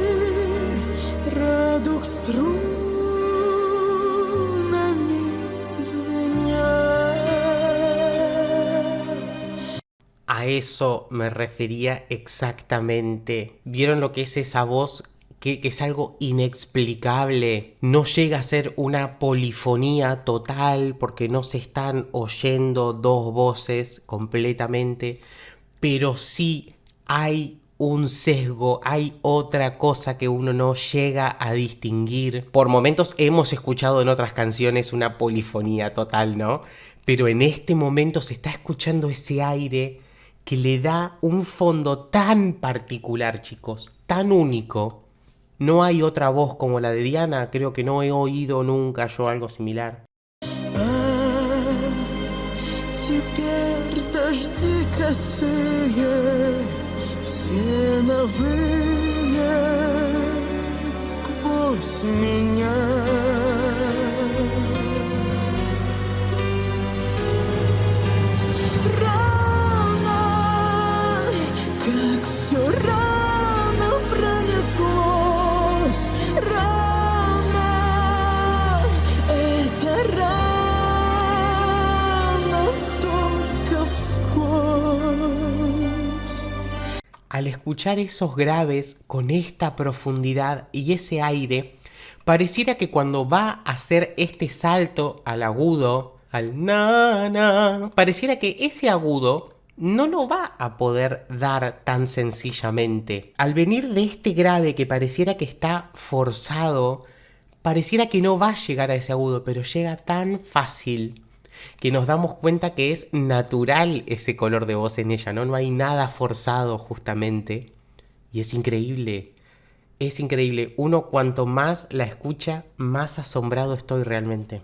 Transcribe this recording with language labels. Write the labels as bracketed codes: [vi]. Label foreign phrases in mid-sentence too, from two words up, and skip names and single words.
[ru] радуг струнами звеня. [es] A eso me refería exactamente. ¿Vieron lo que es esa voz? Que es algo inexplicable. No llega a ser una polifonía total porque no se están oyendo dos voces completamente, pero sí hay un sesgo, hay otra cosa que uno no llega a distinguir. Por momentos hemos escuchado en otras canciones una polifonía total, ¿no? Pero en este momento se está escuchando ese aire que le da un fondo tan particular, chicos, tan único. No hay otra voz como la de Diana, creo que no he oído nunca yo algo similar. [ru] Теперь дожди косые, все на вылет сквозь меня. Рано, как все рано пронеслось, рано, это рано только вскользь. [es] Al escuchar esos graves con esta profundidad y ese aire, pareciera que cuando va a hacer este salto al agudo, al na, pareciera que ese agudo no lo va a poder dar tan sencillamente. Al venir de este grave que pareciera que está forzado, pareciera que no va a llegar a ese agudo, pero llega tan fácil que nos damos cuenta que es natural ese color de voz en ella, ¿no? No hay nada forzado justamente. Y es increíble. Es increíble. Uno cuanto más la escucha, más asombrado estoy realmente.